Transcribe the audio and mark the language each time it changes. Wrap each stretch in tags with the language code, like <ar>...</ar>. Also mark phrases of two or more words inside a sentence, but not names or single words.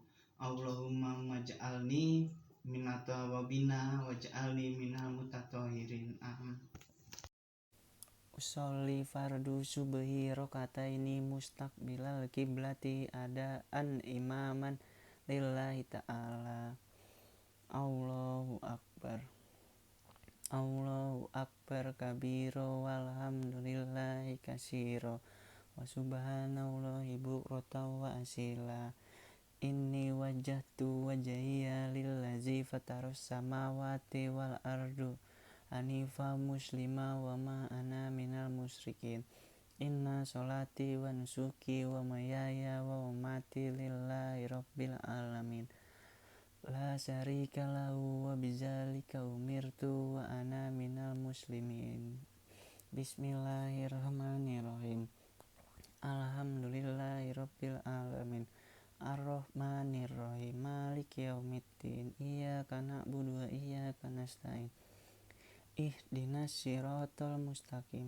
<ar>اللهم اجعلني من التوابين واجعلني من المتطهرين. Amin. أصلي فرض الصبح ركعتين مستقبل القبلة أداء إماما لله تعالى. الله أكبر الله أكبر كبيرا والحمد لله كثيرا وسبحان الله بكرة وأصيلا. إني وجهت وجهي للذي فطر السماوات والأرض حنيفا مسلما وما أنا من المشركين. إن صلاتي ونسكي ومحياي ومماتي لله رب العالمين. لا شريك له وبذلك أمرت وأنا من المسلمين. بسم الله الرحمن الرحيم الحمد لله رب العالمين. الرحمن الرحيم مالك يوم الدين. إياك نعبد وإياك نستعين اهدنا الصراط المستقيم.</ar>